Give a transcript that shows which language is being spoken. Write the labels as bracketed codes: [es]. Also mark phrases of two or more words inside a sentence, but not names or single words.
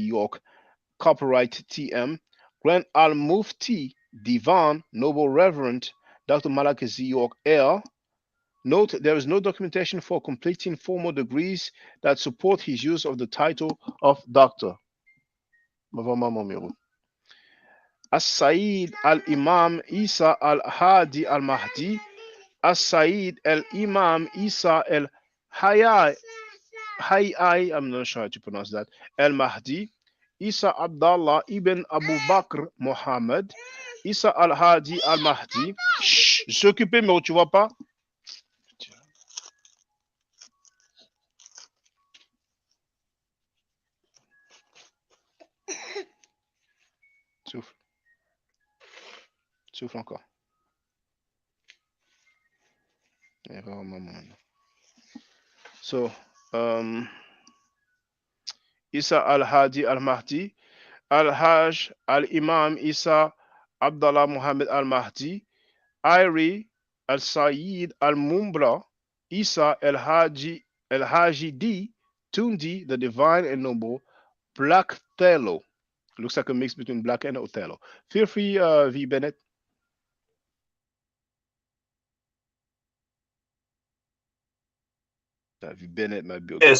[en] York, Copyright TM, Grand Al Mufti Divan, Noble Reverend Dr. Malachi Z. York L. Note there is no documentation for completing formal degrees that support his use of the title of doctor. As-Sayyid al-Imam Isa al-Hadi al-Mahdi, As-Sayyid al-Imam Isa al-Hayai, I'm not sure how to pronounce that, al-Mahdi, Isa Abdallah ibn Abu Bakr Muhammad, Isa al-Hadi al-Mahdi. [fr] Chut, je suis occupé, mais tu vois pas? Souffle. Souffle encore. [en] So, Isa al-Hadi al-Mahdi, Al-Hajj al-Imam Isa Abdullah Muhammad al-Mahdi, Iri al-Sayyid al-Mumbra, Isa al-Haji D, Tundi, the divine and noble, Black Othello. Looks like a mix between Black and Othello. Feel free, V. Bennett. V. Bennett might be okay.